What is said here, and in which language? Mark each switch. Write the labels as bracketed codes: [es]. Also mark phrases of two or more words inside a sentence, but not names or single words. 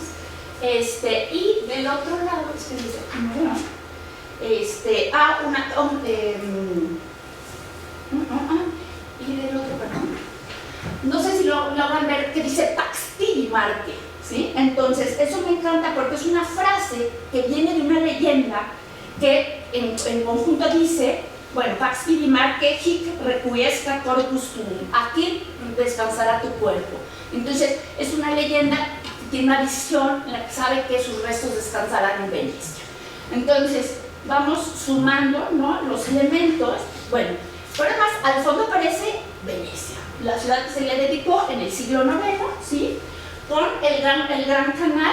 [es] Y del otro lado, es que dice, y del otro, perdón, no sé si lo logran ver, que dice [la] Pax Tibi Marte, [es] ¿sí? Entonces, eso me encanta porque es una frase que viene de una leyenda que en conjunto dice, bueno, [la] Pax Tibi Marte hic requiescat corpus tuum, [es] aquí descansará tu cuerpo. Entonces, es una leyenda que tiene una visión en la que sabe que sus restos descansarán en Venecia. Entonces, vamos sumando, ¿no?, los elementos. Bueno, pero además, al fondo aparece Venecia, la ciudad que se le dedicó en el siglo IX, ¿sí?, con el gran canal.